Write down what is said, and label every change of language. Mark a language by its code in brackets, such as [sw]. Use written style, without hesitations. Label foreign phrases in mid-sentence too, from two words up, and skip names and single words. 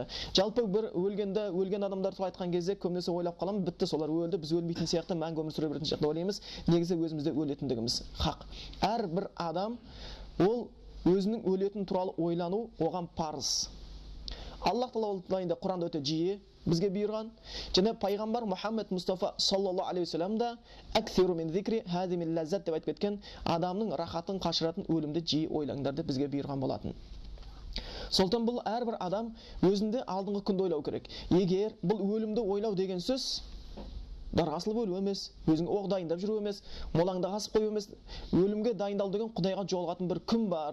[kk] Жалпы бір өлген адамдар туралы айтқан кезде көбінесе ойлап қаламын, бітті, солар өлді, біз өлмейтін сияқты, мәңгі өмір сүре беретін сияқты ойлаймыз. Негізі өзімізде өлетіндігіміз хақ. Әрбір адам ол өзінің өлетін туралы ойлану оған парыз. Аллах Тағала Құранда өте жиі бізге бұйырған, және пайғамбар Мұхаммед Мұстафа [ar] صلى الله عليه وسلم [kk] да [ar] «أكثروا من ذكر هاذم من اللذات» [kk] деп айтып кеткен, адамның рахатын қашыратын өлімді жиі ойлаңдар деп бізге бұйырған болатын. Сондықтан бұл әрбір адам өзінде алдыңғы күнді ойлау керек. Егер бұл өлімді ойлау деген сөз дарғасылып өлу емес, өзің оқ дайындап жүру емес, молаңда қасып қою емес, өлімге дайындалу деген Құдайға жолығатын бір күн бар.